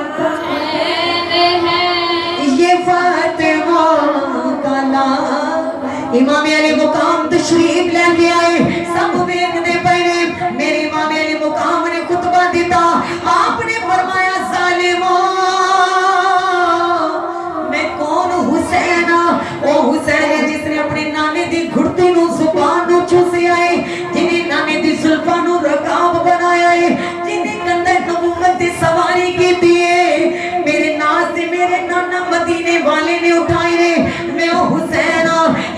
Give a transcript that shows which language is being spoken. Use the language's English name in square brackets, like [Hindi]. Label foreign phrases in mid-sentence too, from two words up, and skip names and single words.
[Punjabi] یہ فاطمہ کا نام امام علی مقام تشریف لے کے آئے سب ویکھدے پئے میرے امام علی مقام نے خطبہ دیتا آپ نے فرمایا ظالموں میں کون حسین او حسین ہے جس نے اپنے نانے دی گھڑتی نو زبان نو چوسے آئے جنہیں نانے دی زلفاں نو رکاب بنایا ہے جنہیں کندھے نبوت دی سواری کی دیئے میرے ناز سے میرے نانا مدینے والے نے اٹھائے میں او حسین